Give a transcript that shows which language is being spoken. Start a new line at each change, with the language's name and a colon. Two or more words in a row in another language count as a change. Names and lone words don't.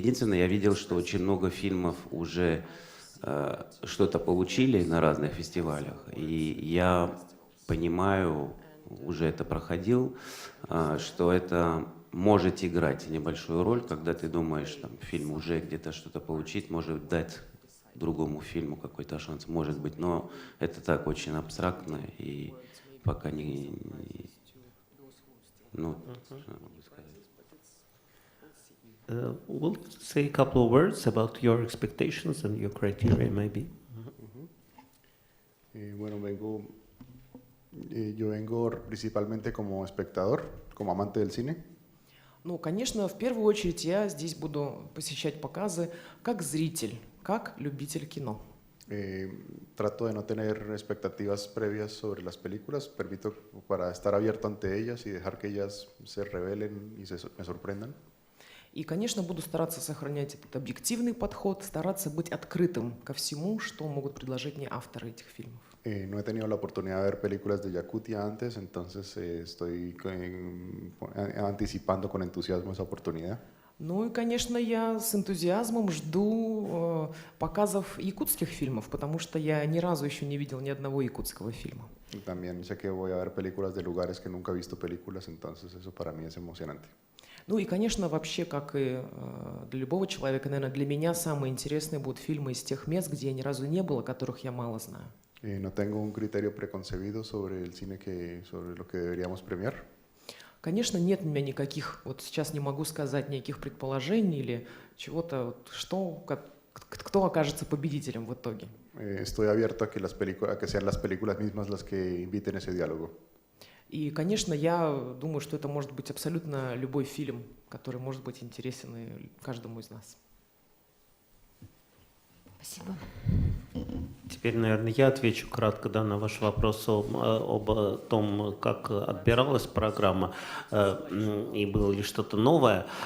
Russian: Единственное, я видел, что очень много фильмов уже что-то получили на разных фестивалях, и я понимаю, уже это проходил, что это может играть небольшую роль, когда ты думаешь, фильм уже где-то что-то получить, может дать другому фильму какой-то шанс, может быть, но это так очень абстрактно и пока не что могу сказать.
English: We'll say a couple of words about your expectations and your criteria, maybe.
Spanish: Yo vengo principalmente como espectador, como amante del cine.
Russian: Конечно, в первую очередь я здесь буду посещать показы как зритель, как любитель кино.
Spanish: Trato de no tener expectativas previas sobre las películas, permito para estar abierto ante ellas y dejar que ellas se revelen y me sorprendan.
Russian: И, конечно, буду стараться сохранять этот объективный подход, стараться быть открытым ко всему, что могут предложить мне авторы этих фильмов.
Spanish: No he tenido la oportunidad de ver películas de Yakutia antes, entonces estoy anticipando con entusiasmo esa oportunidad.
Russian: И, конечно, я с энтузиазмом жду показов якутских фильмов, потому что я ни разу еще не видел ни одного якутского фильма.
Spanish: También sé que voy a ver películas de lugares que nunca he visto películas, entonces eso para mí es emocionante.
Russian: И, конечно, вообще, как и для любого человека, наверное, для меня самые интересные будут фильмы из тех мест, где я ни разу не был, о которых я мало знаю.
Spanish: No tengo un criterio preconcebido sobre el cine sobre lo que deberíamos premiar.
Russian: Конечно, нет у меня никаких, сейчас не могу сказать никаких предположений или чего-то, кто окажется победителем в итоге.
Spanish: Estoy abierto a que sean las películas mismas las que inviten ese diálogo.
Russian: И, конечно, я думаю, что это может быть абсолютно любой фильм, который может быть интересен каждому из нас. Спасибо. Теперь, наверное, я отвечу кратко на ваш вопрос об том, как отбиралась программа и было ли что-то новое.